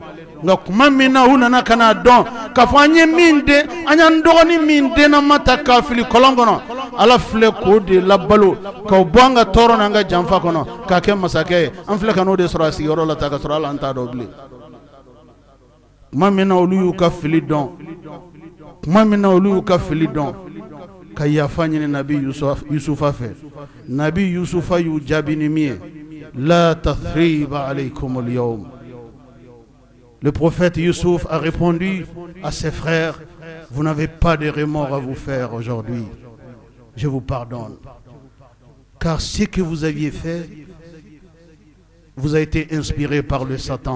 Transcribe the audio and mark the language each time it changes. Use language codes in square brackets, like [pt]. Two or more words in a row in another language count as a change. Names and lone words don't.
[bm] Nka kuma min na u nana ka n'a dɔn k'a fɔ an y'an dɔgɔnin min denna ma ta k'a fili kɔlɔn kɔnɔ Ala filɛ k'o de labalo k'o bɔ an ka tɔɔrɔ n'an ka janfa kɔnɔ k'a kɛ masakɛ ye an filɛ ka n'o de sɔrɔ a sigiyɔrɔ la ta ka sɔrɔ Ala an t'a dɔn bilen. Kuma min na olu y'u ka fili dɔn ka yafa ɲini Nabi Yusufa fɛ Nabi Yusufa y'u jaabi ni min ye [ar] لا تثريب عليكم اليوم. [fr] Le prophète Youssouf a répondu à ses frères, vous n'avez pas de remords à vous faire aujourd'hui. Je vous pardonne. Car ce que vous aviez fait vous a été inspiré par le Satan.